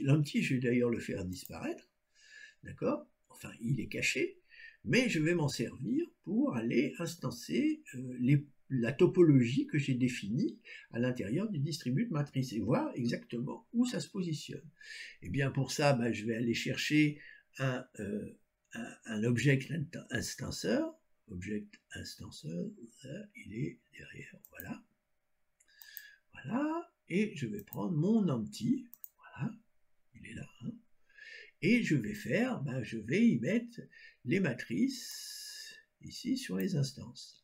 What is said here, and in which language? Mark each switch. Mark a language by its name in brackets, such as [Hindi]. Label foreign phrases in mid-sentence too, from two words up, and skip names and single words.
[French] L'empty, je vais d'ailleurs le faire disparaître, d'accord? Enfin, il est caché, mais je vais m'en servir pour aller instancer la topologie que j'ai définie à l'intérieur du distribut matrice et voir exactement où ça se positionne. Et bien pour ça, je vais aller chercher un object instanceur. Object instanceur, il est derrière, voilà. Voilà, et je vais prendre mon empty, voilà, il est là, et je vais je vais y mettre les matrices ici sur les instances.